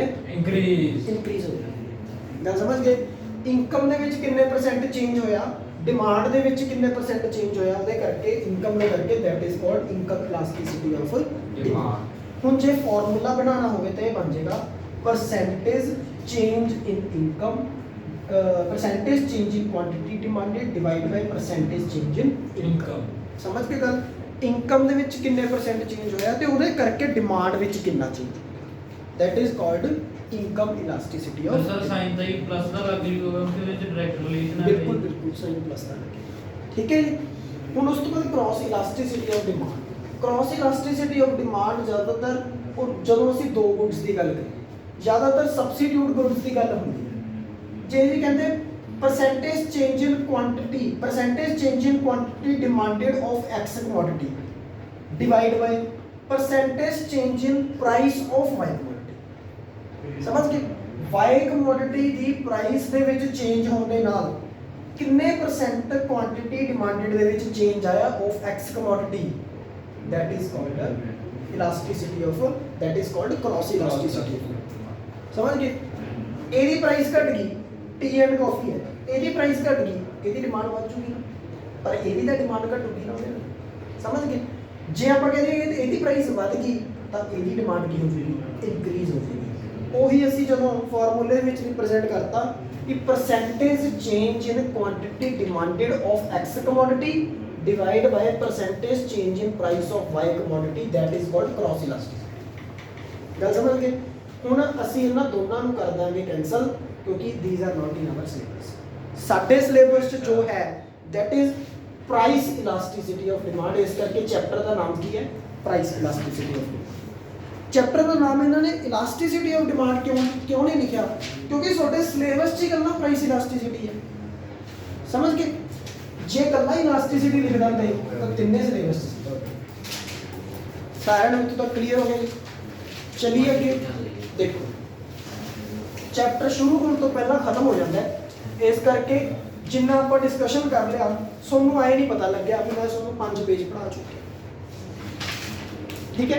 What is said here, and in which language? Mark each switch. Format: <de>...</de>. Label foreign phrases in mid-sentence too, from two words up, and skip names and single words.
<pa>ਇਨਕਰੀਜ਼ ਹੋ ਜਾਂਦੀ ਹੈ। ਗੱਲ ਸਮਝ ਗਏ? ਇਨਕਮ ਦੇ ਵਿੱਚ ਕਿੰਨੇ</pa> <en>percent change</en> <pa>ਹੋਇਆ, ਡਿਮਾਂਡ ਦੇ ਵਿੱਚ ਕਿੰਨੇ</pa> <en>percent change</en> <pa>ਹੋਇਆ, ਉਹਦੇ ਕਰਕੇ ਇਨਕਮ ਦੇ ਕਰਕੇ</pa> <en>that is called income elasticity of demand.</en> <pa>ਹੁਣ ਜੇ ਫਾਰਮੂਲਾ ਬਣਾਉਣਾ ਹੋਵੇ ਤਾਂ ਇਹ ਬਣ ਜਾਏਗਾ</pa> <en>percentage change in income, percentage change in quantity demanded divided by percentage change in income।</en> <pa>ਸਮਝ ਕੇ ਗੱਲ? ਇਨਕਮ ਦੇ ਵਿੱਚ ਕਿੰਨੇ</pa> <en>percent change</en> <pa>ਹੋਇਆ ਤੇ ਉਹਦੇ ਕਰਕੇ ਡਿਮਾਂਡ ਵਿੱਚ ਕਿੰਨਾ ਚੇਂਜ ਹੋਇਆ,</pa> <en>that is called income elasticity of.</en> <pa>ਸਰ ਸਾਈਨ ਦਾ ਹੀ ਪਲੱਸ ਦਾ ਲੱਗ ਜੂਗਾ ਉਹਦੇ ਵਿੱਚ</pa> <en>direct relation</en> <pa>ਹੈ। ਬਿਲਕੁਲ</pa> <en>sign plus</en> <pa>ਦਾ ਲੱਗੇ, ਠੀਕ ਹੈ ਜੀ। ਹੁਣ ਉਸ ਤੋਂ ਬਾਅਦ</pa> <en>cross elasticity of demand. cross elasticity of demand</en> <pa>ਜ਼ਿਆਦਾਤਰ ਜਦੋਂ ਅਸੀਂ ਦੋ ਗੁੱਡਸ ਦੀ ਗੱਲ ਕਰੀਏ, ਜ਼ਿਆਦਾਤਰ</pa> <en>substitute goods</en> <pa>ਦੀ ਗੱਲ ਹੁੰਦੀ ਹੈ। ਜੇ ਵੀ ਕਹਿੰਦੇ</pa> <en>percentage change in quantity demanded of X commodity divide by percentage change in price of Y commodity।</en> <pa>ਸਮਝ ਗਏ?</pa> <en>Y commodity</en> <pa>ਦੀ ਪ੍ਰਾਈਸ ਦੇ ਵਿੱਚ ਚੇਂਜ ਹੋਣ ਦੇ ਨਾਲ ਕਿੰਨੇ ਪਰਸੈਂਟ ਕੁਆਂਟੀਟੀ ਡਿਮਾਂਡਡ ਦੇ ਵਿੱਚ ਚੇਂਜ ਆਇਆ</pa> <en>of X commodity, that is called elasticity of, that is called cross elasticity।</en> <pa>ਸਮਝ ਗਏ? ਇਹਦੀ ਪ੍ਰਾਈਸ ਘਟ ਗਈ,</pa> <en>tea and coffee</en> <pa>ਹੈ, ਇਹਦੀ ਪ੍ਰਾਈਸ ਘਟ ਗਈ, ਇਹਦੀ ਡਿਮਾਂਡ ਵੱਧ ਜੂਗੀ ਨਾ, ਪਰ ਇਹਦੀ ਤਾਂ ਡਿਮਾਂਡ ਘਟੂਗੀ ਨਾ ਉਹਦੇ ਨਾਲ। ਸਮਝ ਗਏ? ਜੇ ਆਪਾਂ ਕਹਿੰਦੇ ਇਹਦੀ ਪ੍ਰਾਈਸ ਵੱਧ ਗਈ ਤਾਂ ਇਹਦੀ ਡਿਮਾਂਡ ਕੀ ਹੋ ਜੂਗੀ? ਇਨਕਰੀਜ਼ ਹੋ ਜੂਗੀ। ਉਹੀ ਅਸੀਂ ਜਦੋਂ ਫਾਰਮੂਲੇ ਵਿੱਚ ਰਿਪਰੈਜ਼ੈਂਟ ਕਰਤਾ ਕਿ</pa> <en>percentage change in quantity demanded of X commodity divided by percentage change in price of Y commodity, that is called cross elasticity.</en> <pa>ਗੱਲ ਸਮਝ ਗਏ? ਹੁਣ ਅਸੀਂ ਇਹਨਾਂ ਦੋਨਾਂ ਨੂੰ ਕਰ ਦਾਂਗੇ ਕੈਂਸਲ ਕਿਉਂਕਿ</pa> <en>these are not in our syllabus।</en> <pa>ਸਾਡੇ ਸਿਲੇਬਸ 'ਚ ਜੋ ਹੈ</pa> <en>that is price elasticity of demand।</en> <pa>ਇਸ ਕਰਕੇ ਚੈਪਟਰ ਦਾ ਨਾਮ ਕੀ ਹੈ?</pa> <en>price elasticity of demand।</en> <pa>ਚੈਪਟਰ ਦਾ ਨਾਮ ਇਹਨਾਂ ਨੇ</pa> <en>elasticity of demand</en> <pa>ਕਿਉਂ ਨਹੀਂ ਲਿਖਿਆ? ਕਿਉਂਕਿ ਤੁਹਾਡੇ ਸਿਲੇਬਸ 'ਚ ਹੀ ਇਕੱਲਾ</pa> <en>price elasticity</en> <pa>ਹੈ। ਸਮਝ ਗਏ? ਜੇ ਇਕੱਲਾ elasticity ਲਿਖ ਦਿੰਦੇ ਤਾਂ ਤਿੰਨੇ ਸਿਲੇਬਸ 'ਚ ਸੀ। ਸਾਰਿਆਂ ਨੂੰ ਇੱਥੋਂ ਤੱਕ ਕਲੀਅਰ ਹੋ ਗਿਆ ਜੀ? ਚਲਿਏ ਅੱਗੇ ਦੇਖੋ, ਚੈਪਟਰ ਸ਼ੁਰੂ ਹੋਣ ਤੋਂ ਪਹਿਲਾਂ ਖਤਮ ਹੋ ਜਾਂਦਾ ਹੈ, ਇਸ ਕਰਕੇ ਜਿੰਨਾ ਆਪਾਂ ਡਿਸਕਸ਼ਨ ਕਰ ਲਿਆ ਤੁਹਾਨੂੰ ਆਏ ਨਹੀਂ ਪਤਾ ਲੱਗਿਆ ਵੀ ਮੈਂ ਤੁਹਾਨੂੰ 5 ਪੇਜ ਪੜ੍ਹਾ ਚੁੱਕਿਆ, ਠੀਕ ਹੈ?</pa>